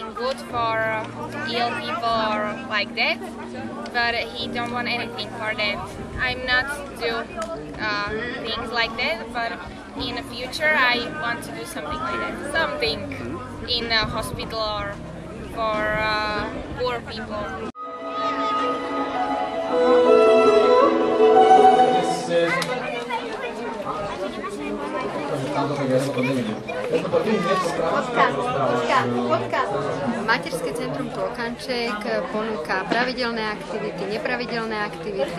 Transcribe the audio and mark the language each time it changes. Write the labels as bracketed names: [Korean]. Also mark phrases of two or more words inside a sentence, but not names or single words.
[English] food for ill people or like that, but he don't want anything for that. I'm not do things like that, but in the future I want to do something like that. Something in a hospital or for poor people. [Slovak] Materské centrum Klokanček ponúka pravidelné aktivity, nepravidelné aktivity.